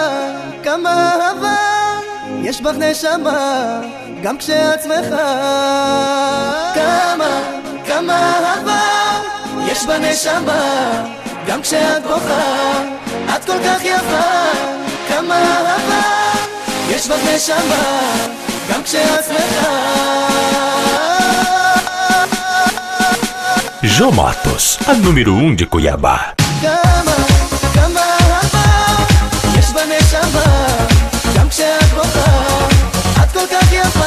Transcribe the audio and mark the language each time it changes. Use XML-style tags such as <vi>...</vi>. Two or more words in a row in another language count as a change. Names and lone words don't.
<he>כמה אהבה יש בך נשמה, גם כשאת שמחה. כמה אהבה יש בנשמה, גם כשאת בוכה את כל כך יפה. כמה אהבה יש בך נשמה, גם כשאת שמחה.</he> <pt>Jô Matos, a número 1 de Cuiabá.</pt> <he>כמה אהבה יש בנשמה, גם כשאת בוכה את כל כך יפה.</he>